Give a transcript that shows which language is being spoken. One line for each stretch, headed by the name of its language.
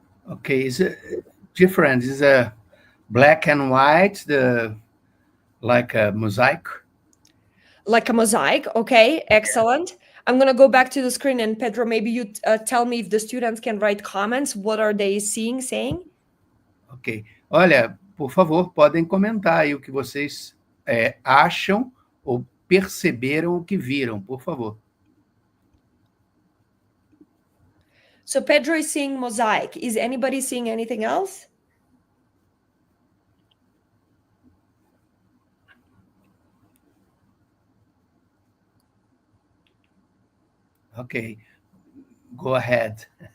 English: Okay, is it different? Is a black and white, like a mosaic? Like a mosaic, okay, excellent. I'm going to go back to the screen, and Pedro, maybe you tell me if the students can write comments. What are they saying? Ok.
Portuguese: Olha, por favor, podem comentar aí o que vocês acham ou perceberam o que viram, por favor.
English: So Pedro is seeing mosaic. Is anybody seeing anything else? Ok. Go ahead.